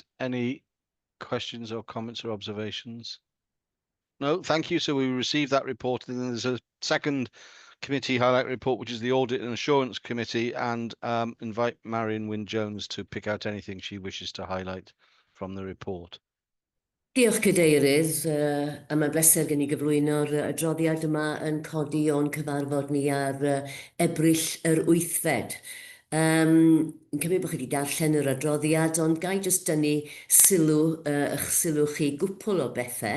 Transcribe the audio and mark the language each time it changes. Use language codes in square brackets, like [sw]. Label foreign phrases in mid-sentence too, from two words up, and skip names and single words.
[en] Any questions or comments or observations? No, thank you. So we received that report, and then there's a second committee highlight report, which is the Audit and Assurance Committee, and invite Marion Wynne-Jones to pick out anything she wishes to highlight from the report. [cy] Diolch Cadeirydd, a mae'n bleser gen i gyflwyno'r adroddiad yma yn codi o'n cyfarfod ni ar Ebrill yr 8fed. Yn cymryd bod chi wedi darllen yr adroddiad, ond gai jyst dynnu eich sylw chi gwpl o bethau.